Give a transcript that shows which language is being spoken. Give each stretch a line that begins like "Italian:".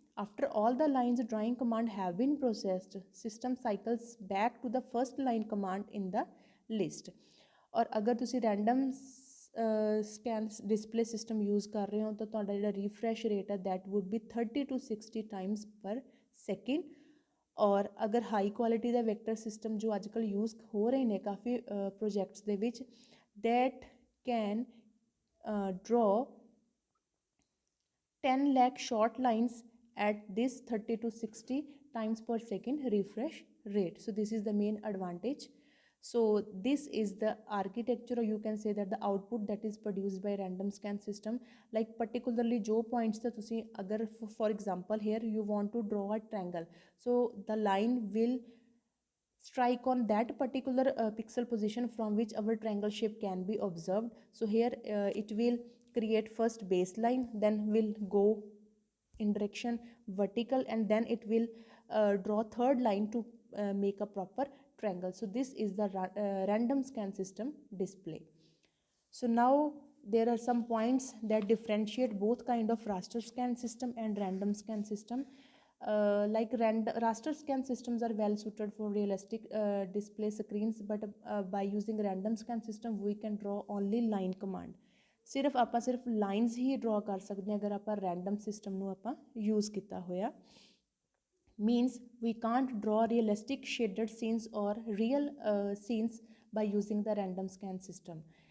English: After all the lines drawing command have been processed, system cycles back to the first line command in the list.
Punjabi: और अगर तुसी
English: random scan display system use
Punjabi: कर रहे हो तो तुहाडा जिहड़ा
English: refresh rate है that would be 30 to 60 times per second।
Hindi: और अगर हाई क्वालिटी का वैक्टर सिस्टम जो अजकल यूज़ हो रहे हैं काफ़ी projects दे which,
English: That can draw 10 lakh short lines at this 30 to 60 times per second refresh rate. So this is the main advantage. So this is the architecture, or you can say that the output that is produced by random scan system, like particularly
Punjabi: jo points that tusi agar
English: for example here you want to draw a triangle, so the line will strike on that particular pixel position from which our triangle shape can be observed. So here it will create first baseline, then will go in direction vertical, and then it will draw third line to make a proper triangle. So this is the random scan system display. So now there are some points that differentiate both kind of raster scan system and random scan system. Like raster scan systems are well suited for realistic display screens, but by using random scan system we can draw only line command.
Hindi: सिर्फ आप सिर्फ lines ही draw कर सकते हैं अगर आप random system नू आप यूज़ किया होया।
English: Means we can't draw realistic shaded scenes और real scenes by using the random scan system.